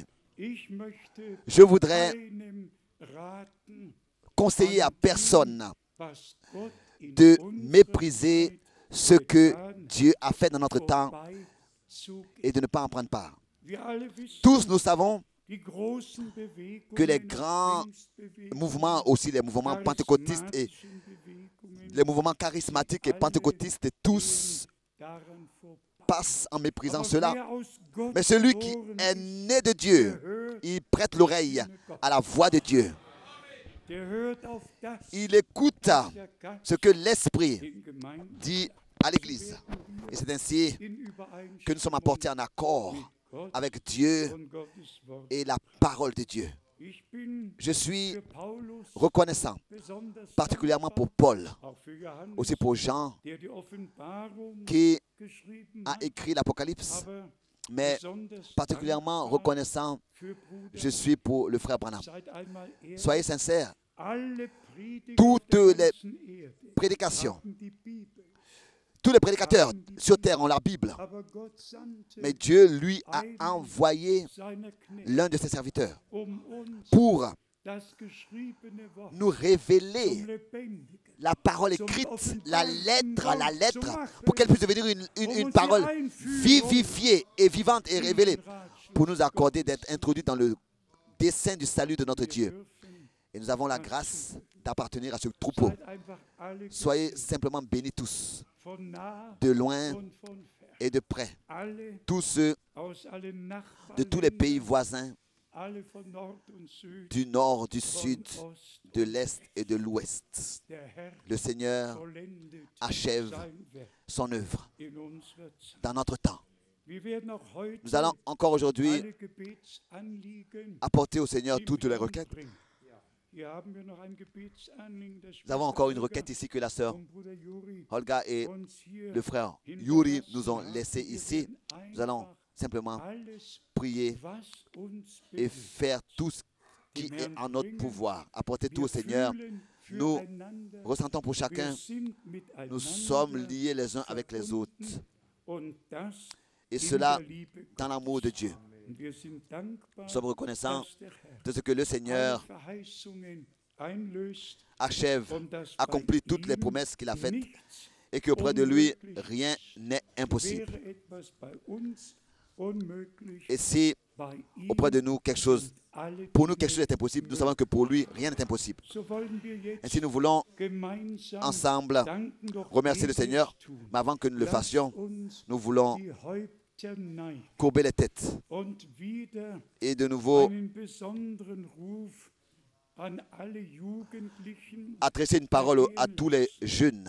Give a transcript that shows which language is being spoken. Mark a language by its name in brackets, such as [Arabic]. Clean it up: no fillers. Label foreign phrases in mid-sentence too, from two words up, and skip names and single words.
[French] Je voudrais conseiller à personne de mépriser ce que Dieu a fait dans notre temps et de ne pas en prendre part. Tous nous savons que les grands mouvements, aussi les mouvements pentecôtistes et les mouvements charismatiques et pentecôtistes, tous passe en méprisant [German] Aber [French] cela. [German] wer aus Gott [French] Mais celui qui [German] geboren [French] est [German] ist, [French] né de Dieu, [German] der hört, [French] il prête l'oreille à la voix de Dieu. [German] der hört auf das, [French] Il écoute [German] was der Geist [French] ce que l'Esprit [German] den Gemeinden [French] dit à l'Église. Et c'est ainsi [German] in [French] que nous sommes [German] Übereinstimmung [French] apportés en accord [German] mit Gott [French] avec Dieu [German] und Gottes Wort. [French] et la parole de Dieu. [German] Ich bin [French] Je suis [German] für Paulus [French] reconnaissant, [German] besonders [French] particulièrement [German] dankbar, [French] pour Paul, [German] auch für Johannes, [French] aussi pour Jean, [German] der die Offenbarung [French] qui [German] geschrieben [French] a [German] hat, [French] écrit l'Apocalypse, [German] aber [French] mais [German] besonders [French] particulièrement [German] dankbar [French] reconnaissant, [German] für Bruder. [French] je suis pour le frère Branham. [German] Seid einmal ehrlich, [French] Soyez sincères, [German] alle Prediger [French] toutes [German] auf der [French] les [German] ganzen Erde [French] prédications, [German] haben die Bibel, [French] tous les prédicateurs sur terre ont la Bible, [German] aber Gott sandte [French] mais Dieu lui a envoyé [German] seine Knechte, [French] l'un de ses serviteurs [German] um uns [French] pour [German] das geschriebene Wort [French] nous révéler [German] zum Lebendigen, [French] la parole écrite, la lettre, pour qu'elle puisse devenir une parole vivifiée et vivante et révélée, pour nous accorder d'être introduits dans le dessein du salut de notre Dieu. Et nous avons la grâce d'appartenir à ce troupeau. [German] seid einfach alle [French] Soyez simplement bénis tous, [German] von nah [French] de loin [German] und von fern, [French] et de près. [German] alle [French] Tous ceux [German] aus allen [French] de tous les pays [German] Nachbarländern, [French] voisins, [German] alle von Nord und Süd, [French] du nord, du [German] von [French] sud, [German] Ost, [French] de l'est et de l'ouest. [German] der Herr [French] Le Seigneur [German] vollendet [French] achève [German] sein Werk [French] son œuvre [German] in unserer Zeit. [French] dans notre temps. [German] Wir werden auch heute [French] Nous allons encore aujourd'hui [German] alle Gebetsanliegen [French] apporter au Seigneur [German] im [French] toutes les [German] Herrn [French] requêtes. [German] bringen. Hier haben wir noch ein Gebetsanliegen der [French] Nous avons [German] Schwester [French] encore une Olga requête ici que la sœur [German] und Bruder Juri [French] Olga et [German] uns hier [French] le frère Yuri nous ont laissé ici. Nous allons simplement [German] alles, [French] prier [German] was uns [French] et [German] bewegt. [French] faire tout ce qui est en notre pouvoir. Apporter tout au [German] Wir [French] Seigneur. [German] fühlen [French] Nous [German] füreinander, [French] ressentons pour [German] wir [French] chacun. [German] sind miteinander [French] Nous sommes liés les uns avec les autres. [German] und das [French] Et [German] in [French] cela [German] der Liebe [French] dans l'amour de Dieu. [German] Und wir sind dankbar, [French] Nous sommes reconnaissants [German] dass der Herr [French] de ce que le [German] alle [French] Seigneur [German] Verheißungen einlöst [French] achève, [German] und dass [French] accomplit [German] bei [French] toutes les [German] ihm [French] promesses qu'il a faites [German] nichts [French] et qu'auprès de lui, rien n'est impossible. [German] wäre etwas bei uns unmöglich. [French] Et si [German] Bei ihm [French] auprès de nous quelque chose, [German] sind alle [French] pour nous quelque [German] Dinge [French] chose est impossible, nous savons que pour lui, rien n'est impossible. [German] So wollen wir jetzt [French] Ainsi nous voulons [German] gemeinsam [French] ensemble [German] danken, doch [French] remercier le [German] ehe wir [French] Seigneur, [German] es tun, [French] mais avant que nous le [German] lasst [French] fassions, [German] uns [French] nous voulons [German] die Häupter neigen [French] courber les têtes [German] und wieder [French] et de nouveau [German] einen besonderen Ruf an alle Jugendlichen. [French] adresser une parole à tous les jeunes,